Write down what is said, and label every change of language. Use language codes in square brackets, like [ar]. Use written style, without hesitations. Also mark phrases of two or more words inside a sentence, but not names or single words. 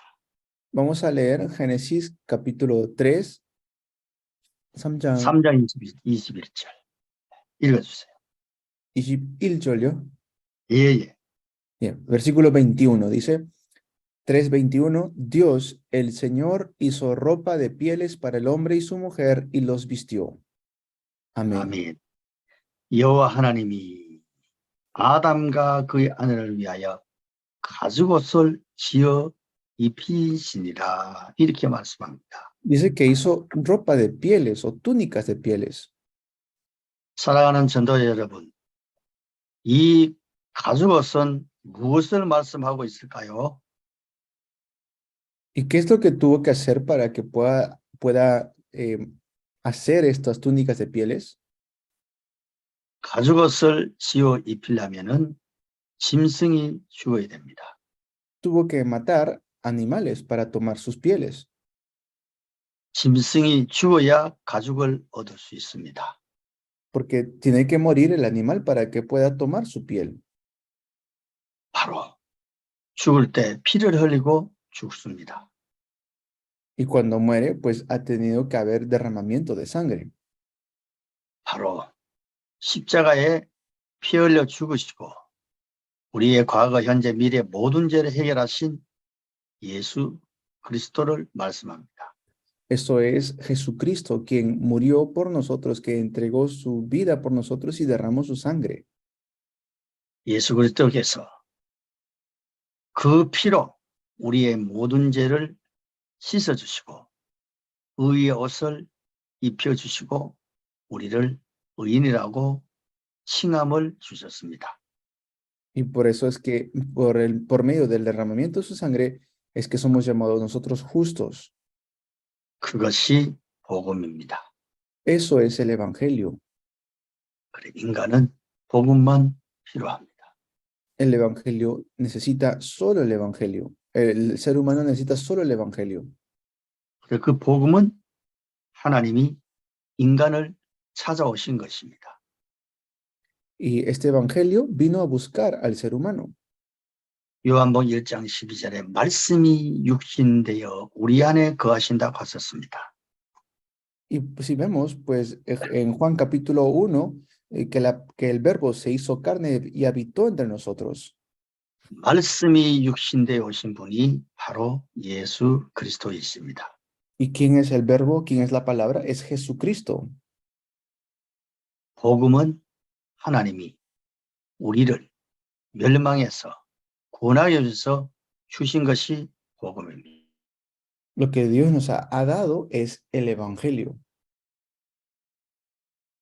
[es] Vamos a leer Génesis capítulo 3, [ko] 3장 3장 21절 읽어주세요. 21절요. 예. [es] Bien, versículo 21 dice, 3:21, Dios, el Señor, hizo ropa de pieles para el hombre y su mujer y los vistió. Amén. [ko] 아멘. 여호와 하나님이 아담과 그의 아내를 위하여 가죽옷을 지어 입히시니라 이렇게 말씀합니다. [es] Dice que hizo ropa de pieles o túnicas de pieles. [ko] 사랑하는 전도자 여러분, 이 가죽옷은 무엇을 말씀하고 있을까요? [es] ¿Y qué es lo que tuvo que hacer para que pueda hacer estas túnicas de pieles? [ko] 가죽옷을 지어 입히려면은 짐승이 죽어야 됩니다. [es] Tuvo que matar animales para tomar sus pieles. [ko] 짐승이 죽어야 가죽을 얻을 수 있습니다. [es] Porque tiene que morir el animal para que pueda tomar su piel. [ko] 바로 죽을 때 피를 흘리고 죽습니다. [es] Y cuando muere, pues ha tenido que haber derramamiento de sangre. [ko] 바로 십자가에 피 흘려 죽으시고 우리의 과거, 현재, 미래 모든 죄를 해결하신 예수 그리스도를 말씀합니다. [es] Eso es Jesucristo, quien murió por nosotros, que entregó su vida por nosotros y derramó su sangre. [ko] 예수 그리스도께서 그 피로 우리의 모든 죄를 씻어주시고 의의 옷을 입혀주시고 우리를 의인이라고 칭함을 주셨습니다. [es] Y por eso es que por medio del derramamiento de su sangre es que somos llamados nosotros justos. [ko] 그것이 복음입니다. [es] Eso es el Evangelio. [ko] 그래, 인간은 복음만 필요합니다. [es] El Evangelio necesita solo el Evangelio. El ser humano necesita solo el Evangelio. [ko] 그래, 그 복음은 하나님이 인간을 찾아오신 것입니다. [es] Y este Evangelio vino a buscar al ser humano. [ko] 요한복음 1장 12절에 말씀이 육신되어 우리 안에 거하신다고 하셨습니다. [es] Y si vemos, pues en Juan capítulo 1, que el verbo se hizo carne y habitó entre nosotros. [ko] 말씀이 육신되어 오신 분이 바로 예수 그리스도이십니다. [es] ¿Y quién es el verbo? ¿Quién es la palabra? Es Jesucristo. [ko] 복음은 하나님이 우리를 멸망해서 구원하여 주셔서 주신 것이 복음입니다. [es] Lo que Dios nos ha dado es el Evangelio.